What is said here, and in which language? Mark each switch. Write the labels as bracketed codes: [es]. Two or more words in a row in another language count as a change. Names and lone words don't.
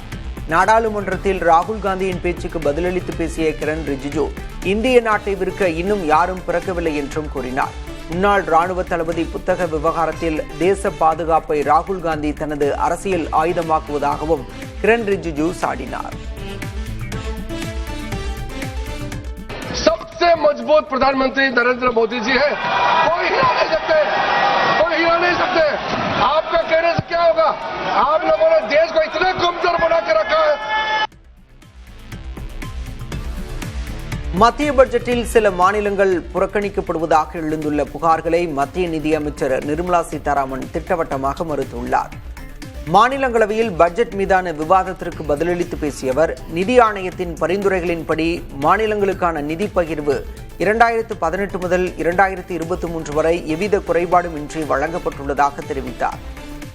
[ta] நாடாளுமன்றத்தில் ராகுல் காந்தியின் பேச்சுக்கு பதிலளித்து பேசிய கிரண் ரிஜிஜு இந்திய நாட்டை விற்க இன்னும் யாரும் பிறக்கவில்லை என்றும் கூறினார். முன்னாள் ராணுவ தளபதி புத்தக விவகாரத்தில் தேச பாதுகாப்பை ராகுல் காந்தி தனது அரசியல் ஆயுதமாக்குவதாகவும் கிரண் ரிஜிஜு சாடினார். [hi] सबसे मजबूत प्रधानमंत्री नरेंद्र मोदी जी है, कोई हिला नहीं सकते, कोई हिला नहीं सकते। आपका कहने से क्या होगा? आप लोगों ने देश को इतना कमजोर बना के रखा है. [ta] மத்திய பட்ஜெட்டில் சில மாநிலங்கள் புறக்கணிக்கப்படுவதாக எழுந்துள்ள புகார்களை மத்திய நிதியமைச்சர் நிர்மலா சீதாராமன் திட்டவட்டமாக மறுத்துள்ளார். மாநிலங்களவையில் பட்ஜெட் மீதான விவாதத்திற்கு பதிலளித்து பேசிய அவர் நிதி ஆணையத்தின் பரிந்துரைகளின்படி மாநிலங்களுக்கான நிதி பகிர்வு 2018 முதல் 2023 வரை எவ்வித குறைபாடுமின்றி வழங்கப்பட்டுள்ளதாக தெரிவித்தார்.